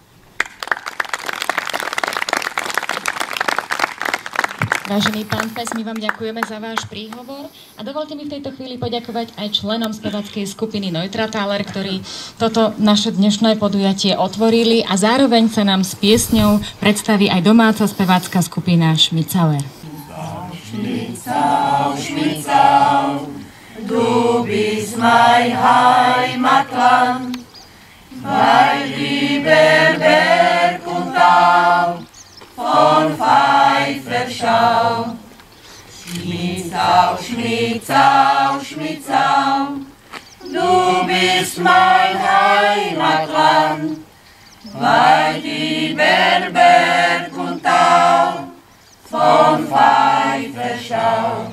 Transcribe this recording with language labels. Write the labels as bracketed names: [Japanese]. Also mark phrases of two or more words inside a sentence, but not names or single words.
[Slovak] Vážený pán Pes, my vám ďakujeme za váš príhovor a dovolte mi v tejto chvíli poďakovať aj členom spevackej skupiny Neutrathaler, ktorí toto naše dnešné podujatie otvorili a zároveň sa nám s piesňou predstaví aj domáca spevácka skupina Schmitzauer. [German] Schmitzau, Schmitzau, du bist mein Heimatland, weil lieber Berg und Tal von Pfeiferschau. Schmitzau, Schmitzau, Schmitzau, du bist mein Heimatland, weil lieber Berg und Tal von Pfeiferschau.